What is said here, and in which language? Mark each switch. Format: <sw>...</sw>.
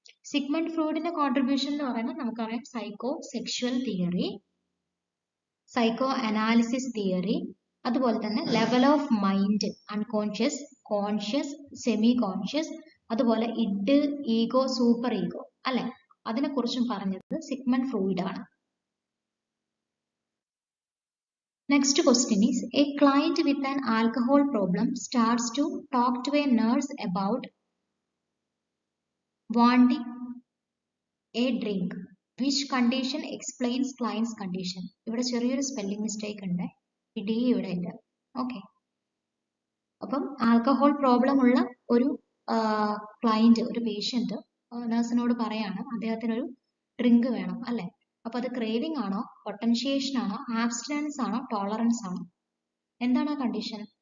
<ml>Sigmund ഫ്രോയിഡിന്റെ contribution എന്ന് പറയുന്നത് നമുക്കറിയാം psycho sexual theory, psycho analysis theory, അതുപോലെ തന്നെ level of mind, unconscious, conscious, semi conscious, അതുപോലെ ഇഡ്, ഈഗോ, സൂപ്പർ ഈഗോ അല്ലെ, അതിനെ കുറിച്ചും പറഞ്ഞത് സിഗ്മണ്ട് ഫ്രോയിഡ് ആണ്.</ml> <en>Next question is, a client with an alcohol problem starts to talk to a nurse about wanting a drink. Which condition explains client's condition?</en> <ml>ഇവിടെ ചെറിയൊരു spelling mistake ഉണ്ട്, ഈ D ഇവിടെ ഇല്ല. ഓക്കെ, അപ്പം ആൽക്കഹോൾ പ്രോബ്ലം ഉള്ള ഒരു ക്ലയന്റ്, ഒരു പേഷ്യന്റ് നഴ്സിനോട് പറയാണ് അദ്ദേഹത്തിന് ഒരു ഡ്രിങ്ക് വേണം അല്ലെ. അപ്പൊ അത് ക്രേവിംഗ് ആണോ, പൊട്ടൻഷിയേഷൻ ആണോ, ആബ്സ്റ്റിനൻസ് ആണോ, ടോളറൻസ് ആണോ? എന്താണ് ആ കണ്ടീഷൻ?</ml>